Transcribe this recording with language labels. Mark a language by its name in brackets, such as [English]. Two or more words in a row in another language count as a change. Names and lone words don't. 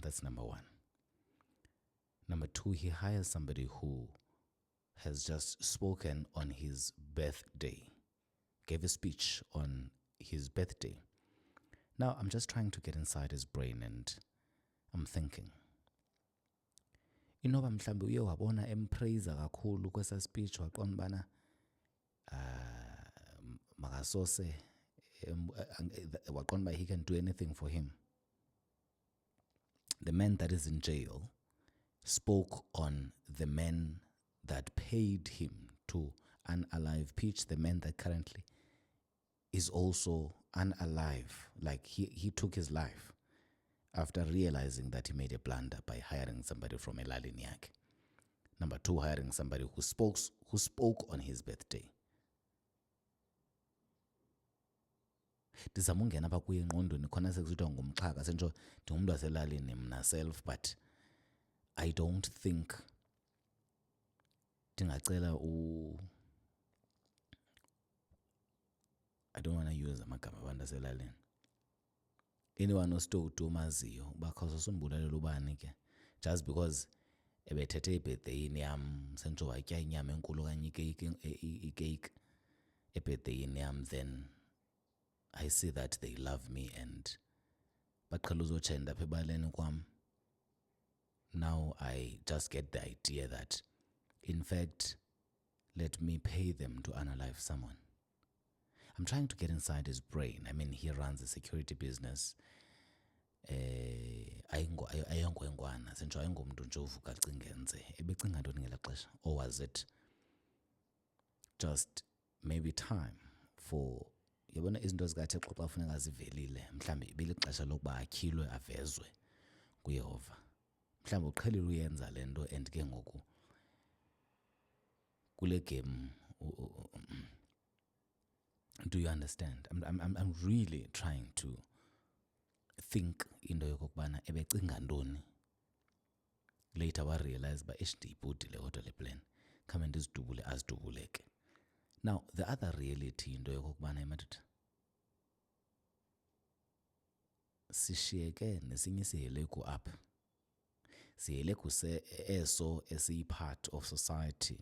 [English] That's number one. Number two, he hires somebody who has just spoken on his birthday, gave a speech on his birthday. Now, I'm just trying to get inside his brain and I'm thinking, [Xhosa] inoba mhlambe uye wabona empraise kakhulu kwesa speech waqonda bana makasose waqonda [English] he can do anything for him. The man that is in jail spoke on the man that paid him to unalive Peach, the man that currently is also unalive. Like he took his life after realizing that he made a blunder by hiring somebody from [Xhosa] elalini yakhe. [English] Number two, hiring somebody who spoke on his birthday. [Xhosa] Ndizama ungena apha kuye engqondweni khona sekuzithiwa ngumxhaka sentsho ndingumntu waselalini mna [English] self, but I don't think [Xhosa] ndingacela [English] I don't want to use [Xhosa] amagama abantu aselalini. Anyone ositotu omaziyo uba khawusosundibulalela ubani ke [English] just because [Xhosa] ebethethe ibirthdayini yam sentsho watya inyama enkulu okanye ikeyiki ebirthdayini yam, [English] then I see that they love me and [Xhosa] baqhela uzotshenda apha ebaleni kwam. [English] Now I just get the idea that, in fact, let me pay them to unalive someone. I'm trying to get inside his brain. I mean, he runs a security business. [Xhosa] Ayongwengwana sentsho ayingomntu nje uvuka acinge enze. Ebecinga ntoni ngela xesha? [English] Or was it just maybe time for, [Xhosa] yabona izinto zikaThixo xa funeka zivelile, mhlawumbi ibelixesha lokuba atyhilwe avezwe kuYehova. Mhlawumbi uqhelile uyenza le nto and ke ngoku kule game. [English] Do you understand? I'm really trying to think [Xhosa] into yokokubana ebecinga ntoni. [English] Later I realized [Xhosa] ba ndiyibhudile kodwa le plan khame ndizidubule azidubuleke. [English] Now the other reality [Xhosa] into yokokubana emadoda sishiyeke nesinye isiheleku apha. Siheleku eso esiyi- [English] part of society.